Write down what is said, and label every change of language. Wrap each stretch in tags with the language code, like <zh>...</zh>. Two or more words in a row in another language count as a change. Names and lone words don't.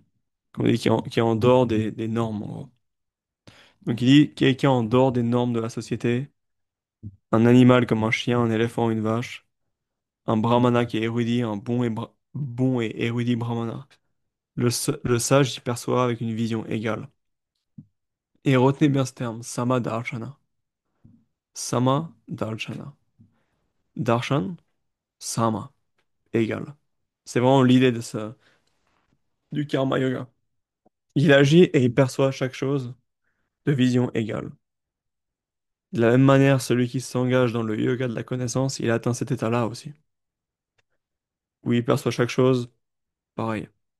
<fr>Comme on dit, qui est en dehors des normes, en gros. Donc il dit quelqu'un en dehors des normes de la société, un animal comme un chien, un éléphant, une vache, un brahmana qui est érudit, un bon et érudit brahmana. Le sage y perçoit avec une vision égale. Et retenez bien ce terme,</fr> <sa>सम दर्शन. सम दर्शन। दर्शन, सम,</sa> <fr>égal. C'est vraiment l'idée du</fr> <sa>कर्म योग.</sa> <fr>Il agit et il perçoit chaque chose de vision égale. De la même manière, celui qui s'engage dans le yoga de la connaissance, il atteint cet état-là aussi, où il perçoit chaque chose pareil.</fr>